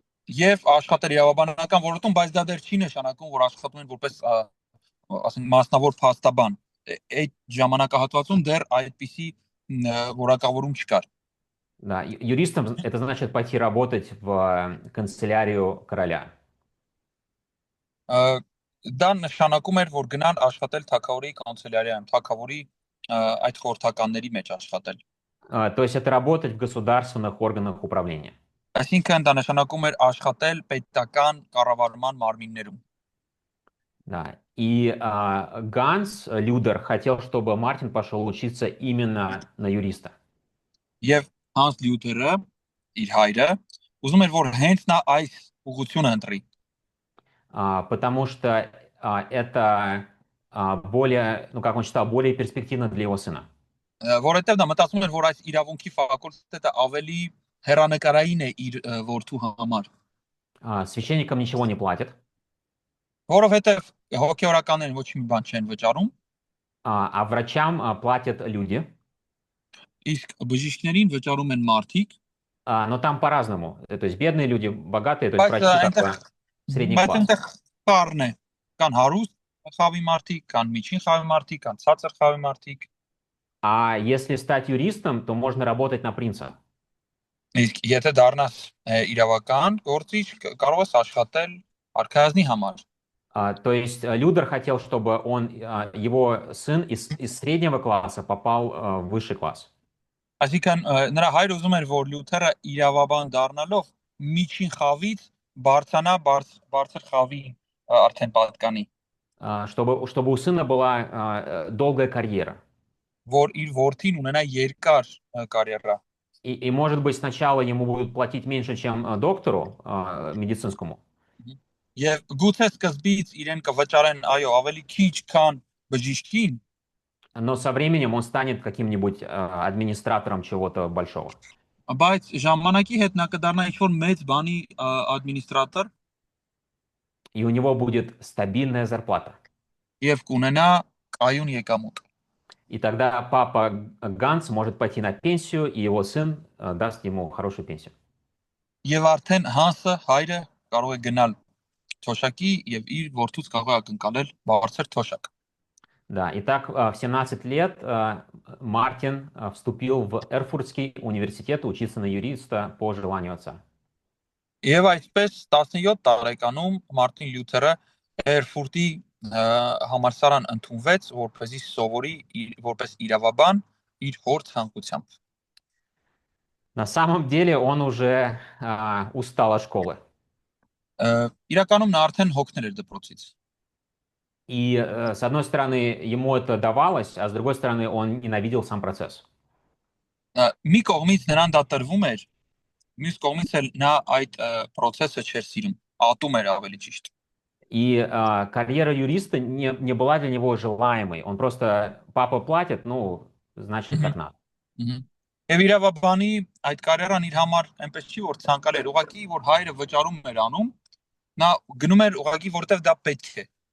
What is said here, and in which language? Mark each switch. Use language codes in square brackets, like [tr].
[hy] եւ աշխատել իրավաբանական ոլորտում, բայց դա դեռ չի նշանակում, որ աշխատում են որպես ասենք մասնավոր փաստաբան։ Այդ ժամանակահատվածում դեռ այդպիսի որակավորում չկար։ [ru] Да, юристом это значит пойти работать в канцелярию короля. [hy] Դա նշանակում էր, որ գնան աշխատել թագավորի կանցելարիայում, թագավորի այդ խորհրդականների մեջ աշխատել։ [ru] То есть это работать в государственных органах управления. [hy] Այսինքն դա նշանակում էր աշխատել պետական կառավարման մարմիններում։ [ru] Да. И Ганс Людер хотел, чтобы Мартин пошел учиться именно на юриста. [hy] Եվ Հանս Լյութերը, իր հայրը, ուզում էր, որ հենց նա այս ուղղությունը ընտրի։ [ru] Потому что это более, ну как он считал, более перспективно для его сына. [hy] Որովհետև դա մտածում էր, որ այս իրավունքի ֆակուլտետը ավելի հերանեկարային է իր որդու համար։ [ru] Священникам ничего не платят, [hy] Որովհետև հոգեորականներին ոչ մի բան չեն վճարում, [ru] а врачам платят люди. [hy] իսկ бժիշկներին վճարում են մարդիկ, [ru] Но там по-разному. То есть бедные люди, богатые, то есть [hy] բայց [ru] врачи такой средний [hy] բայց [ru] класс. [hy] այնտեղ բառն է, կան հարուստ խավի մարդիկ, կան միջին խավի մարդիկ, կան ցածր խավի մարդիկ, [ru] А если стать юристом, то можно работать на принца. [hy] իսկ եթե դառնաս իրավական գործիչ, կարող ես աշխատել արքայազնի համար։ [ru] То есть Людер хотел, чтобы его сын из среднего класса попал в высший класс. [hy] Այսինքն նրա հայրը ուզում էր, որ Լյութերը իրավաբան դառնալով միջին խավից բարձրանա բարձր խավի արդեն պատկանի, [ru] Чтобы у сына была долгая карьера. [hy] որ իր որդին ունենա երկար կարիերա։ [ru] И может быть, сначала ему будут платить меньше, чем доктору медицинскому. [hy] Եվ գուցե սկզբից իրեն կվճարեն, այո, ավելի քիչ, քան բժիշկին, [ru] Но со временем он станет каким-нибудь администратором чего-то большого. [hy] Բայց ժամանակի հետ նա կդառնա ինչ-որ մեծ բանի ադմինիստրատոր [ru] и у него будет стабильная зарплата. [hy] եւ կունենա կայուն եկամուտ։ [ru] И тогда папа Ганс может пойти на пенсию, и его сын даст ему хорошую пенсию. [hy] Եվ արդեն Հանսը հայրը կարող է գնալ թոշակի եւ իր որդուց կարող է ակնկալել բարձր թոշակ։ [ru] Да, и так в 17 лет Мартин вступил в Эрфуртский университет учиться на юриста по желанию отца. [hy] Եվ այսպես 17 տարեկանում Մարտին Լյութերը Էրֆուրտի համալսարան ընդունվեց, որպեսզի սովորի որպես իրավաբան իր հոր ցանկությամբ։ [ru] На самом деле он уже устал от школы. [hy] Իրականում նա արդեն հոգնել էր դպրոցից։ [ru] И с одной стороны ему это давалось, а с другой стороны он ненавидел сам процесс. [hy] Մի կողմից նրան դա տրվում էր, մյուս կողմից էլ նա այդ process-ը չէր սիրում, ատում էր ավելի ճիշտ։ [ru] И карьера юриста не была для него желаемой. Он просто, папа платит, ну, значит, так надо. [hy] Եվ իրավաբանի այդ կարիերան իր համար այնպես չի որ ցանկալի էր, ուղղակի որ հայրը վճարում էր անում, նա գնում էր ուղղակի որտեվ դա պետք է։